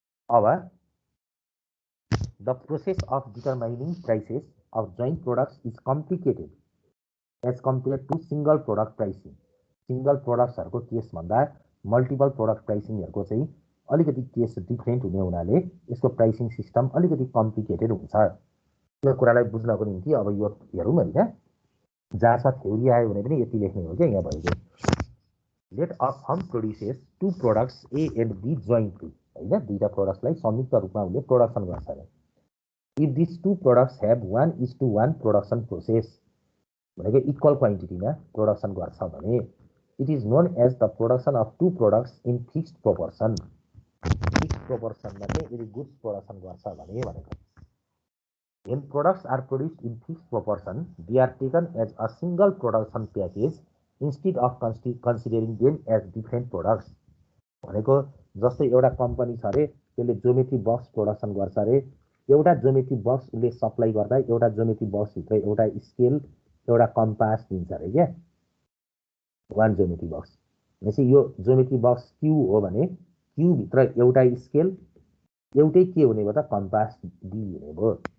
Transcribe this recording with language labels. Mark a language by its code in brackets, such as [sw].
[en] अब the process of determining prices of joint products is complicated as compared to single product pricing. [ne] Single प्रोडक्ट्सहरूको case भन्दा multiple product प्राइसिङहरूको चाहिँ अलिकति case different हुने हुनाले यसको pricing system अलिकति कम्प्लिकेटेड हुन्छ। यो कुरालाई बुझ्नको निम्ति अब यो हेरौँ होइन, जहाँसम्म थ्योरी आयो भने पनि यति लेख्ने हो क्या यहाँ भएको। [en] let a firm produces 2 products A and B jointly, [ne] होइन 2टा प्रोडक्ट्सलाई संयुक्त रूपमा उसले प्रोडक्सन गर्छ अरे। [en] if this 2 products have 1:1 production process [ne] भनेको इक्वल क्वान्टिटीमा प्रोडक्सन गर्छ भने [en] It is known as the production of 2 products in fixed proportion. [ne] Fixed प्रोपोर्सनमा चाहिँ यदि गुड्स प्रोडक्सन गर्छ भने भनेको [en] when products are produced in fixed proportion, they are taken as a single production package instead of considering them as different products. [ne] भनेको जस्तै एउटा company छ अरे, त्यसले ज्योमेट्री बक्स प्रोडक्सन गर्छ अरे, एउटा ज्योमेट्री बक्स उसले सप्लाई गर्दा एउटा ज्योमेट्री बक्सभित्र एउटा स्केल एउटा कम्पास दिन्छ अरे क्या, 1 ज्योमेट्री बक्स। भनेपछि यो ज्योमेट्री बक्स क्यू हो भने क्यूभित्र एउटा स्केल एउटै के हुने भयो त, कम्पास डी हुने भयो।